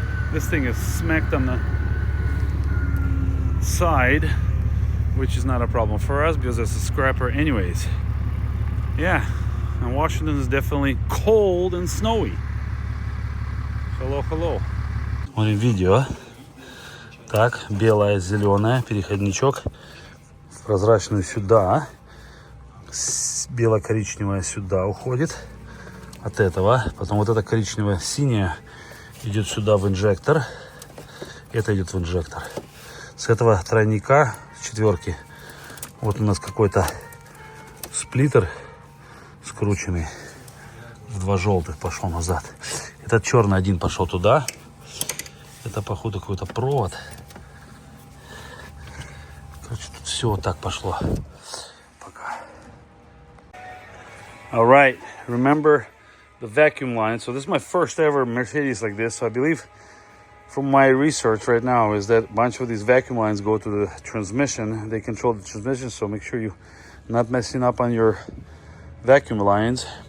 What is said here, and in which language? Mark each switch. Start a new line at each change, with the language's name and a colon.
English: This thing is smacked on the side, which is not a problem for us because it's a scrapper anyways. Yeah, and Washington is definitely cold and snowy. Hello.
Russian: Смотрим видео. Так, белая, зеленая, переходничок. Прозрачную сюда. Бело-коричневая сюда уходит. От этого. Потом вот эта коричневая синяя идет сюда в инжектор. Это идет в инжектор. С этого тройника, с четверки, вот у нас какой-то сплиттер скрученный в два желтых пошел назад. Этот черный один пошел туда. Это походу какой-то провод. Короче, тут все вот так пошло. Пока.
English: All right, remember the vacuum line. So this is my first ever Mercedes like this. So I believe from my research right now is that a bunch of these vacuum lines go to the transmission. They control the transmission, so make sure you're not messing up on your vacuum lines.